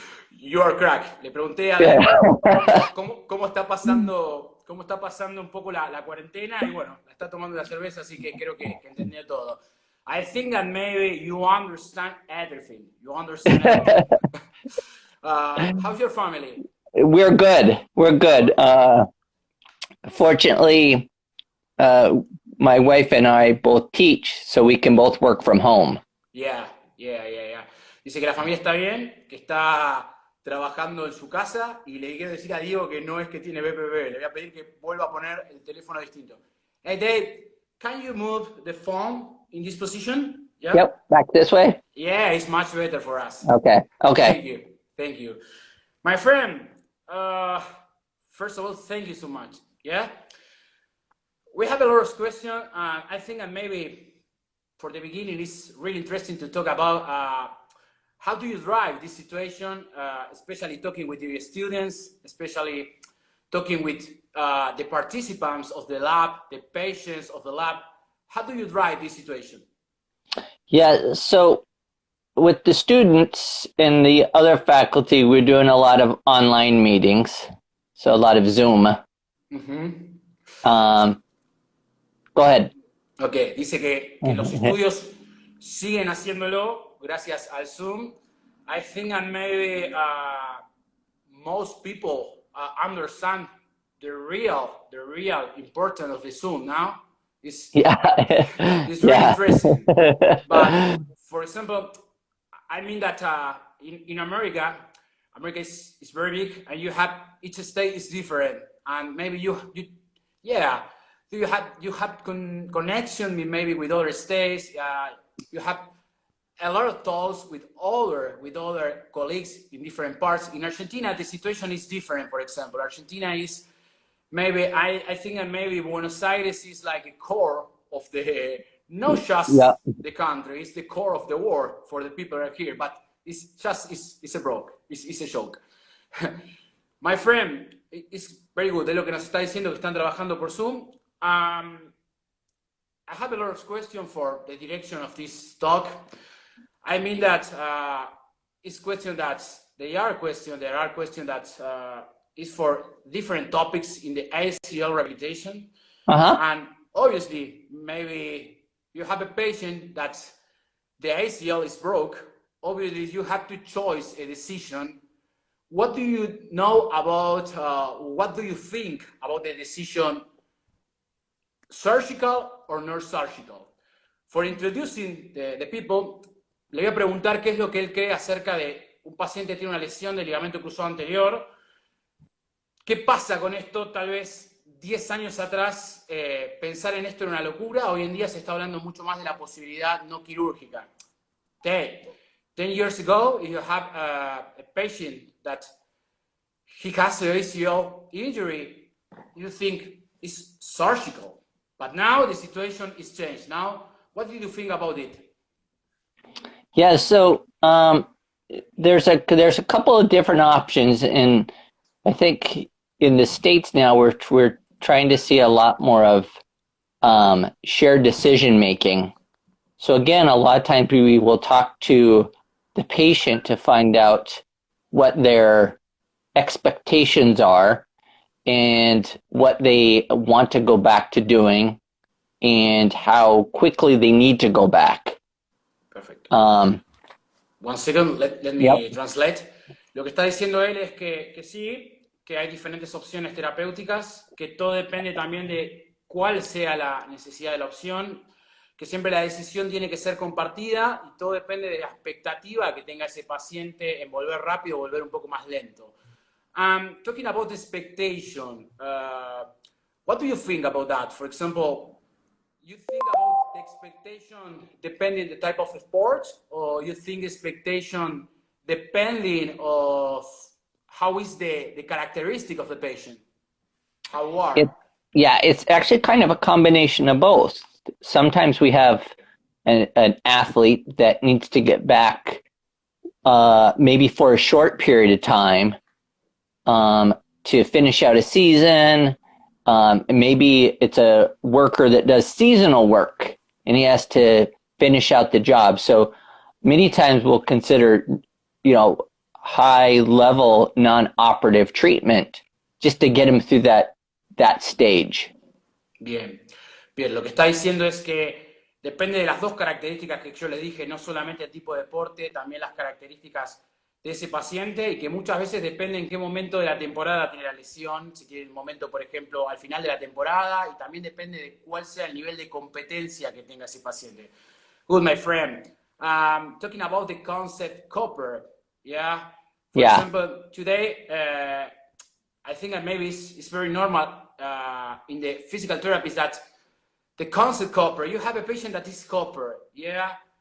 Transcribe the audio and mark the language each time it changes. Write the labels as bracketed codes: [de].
[en] You are crack. [es] Le pregunté a cómo está pasando un poco la cuarentena y bueno, la está tomando la cerveza, así que creo que entendió todo. [en] I think that maybe you understand everything. You understand everything. How's your family? We're good. We're good. Fortunately, my wife and I both teach, so we can both work from home. Yeah. [es] Dice que la familia está bien, que está trabajando en su casa y le quiero decir a Diego que no es que tiene BPP. Le voy a pedir que vuelva a poner el teléfono distinto. [en] Hey Dave, can you move the phone in this position? Yeah? Yep, back this way. Yeah, it's much better for us. Okay, Thank okay. you. Thank you. My friend, uh, first of all, thank you so much. Yeah? We have a lot of questions. I think that maybe for the beginning, it's really interesting to talk about how do you drive this situation, especially talking with your students, especially talking with the participants of the lab, the patients of the lab. How do you drive this situation? Yeah, so with the students and the other faculty, we're doing a lot of online meetings, so a lot of Zoom. Ujú. Go ahead. [es] Ok, dice que los estudios siguen haciéndolo gracias al Zoom. [en] I think that maybe most people understand the real importance of the Zoom now. It's, Yeah, it's really yeah. interesting. But for example, I mean that in America, America is very big, and you have each state is different, and maybe yeah, so you have connection maybe with other states. You have a lot of talks with other colleagues in different parts. In Argentina, the situation is different. For example, Argentina is maybe I think that maybe Buenos Aires is like a core of the not just Yeah. the country, it's the core of the world for the people that are here. But it's a joke. It's a joke. My friend, it's very good. [es] Es lo que nos está diciendo que están trabajando por Zoom. [en] I have a lot of questions for the direction of this talk. I mean that it's question that there are questions that is for different topics in the ACL rehabilitation. Uh-huh. And obviously, maybe you have a patient that the ACL is broke. Obviously, you have to choose a decision. What do you know about, what do you think about the decision, surgical or non-surgical? For introducing the people, [es] le voy a preguntar qué es lo que él cree acerca de un paciente que tiene una lesión del ligamento cruzado anterior. ¿Qué pasa con esto? Tal vez 10 años atrás pensar en esto era una locura. Hoy en día se está hablando mucho más de la posibilidad no quirúrgica. [en] 10 years ago, if you have a patient that he has an ACL injury, you think it's surgical. But now the situation is changed. Now, what do you think about it? Yeah, so there's a couple of different options, and I think in the States now we're trying to see a lot more of shared decision making. So again, a lot of times we will talk to the patient to find out what their expectations are and what they want to go back to doing and how quickly they need to go back. Perfect. Um, 1 second, let me Yep. translate. [es] Lo que está diciendo él es que sí, que hay diferentes opciones terapéuticas, que todo depende también de cuál sea la necesidad de la opción, que siempre la decisión tiene que ser compartida y todo depende de la expectativa que tenga ese paciente en volver rápido o volver un poco más lento. [en] Talking about expectation, what do you think about that? For example, you think about the expectation depending the type of sport, or you think expectation depending of how is the characteristic of the patient? How are? Yeah, it's actually kind of a combination of both. Sometimes we have an athlete that needs to get back maybe for a short period of time to finish out a season. Maybe it's a worker that does seasonal work and he has to finish out the job. So many times we'll consider, high level non-operative treatment just to get him through that stage. [es] Bien, bien, lo que está diciendo es que depende de las dos características que yo les dije, no solamente el tipo de deporte, también las características de ese paciente y que muchas veces depende en qué momento de la temporada tiene la lesión, si tiene el momento, por ejemplo, al final de la temporada y también depende de cuál sea el nivel de competencia que tenga ese paciente. [en] Good, my friend. Talking about the concept copper, yeah? For example, today, I think that maybe it's very normal in the physical therapy is that the concept copper, you have a patient that is copper, yeah?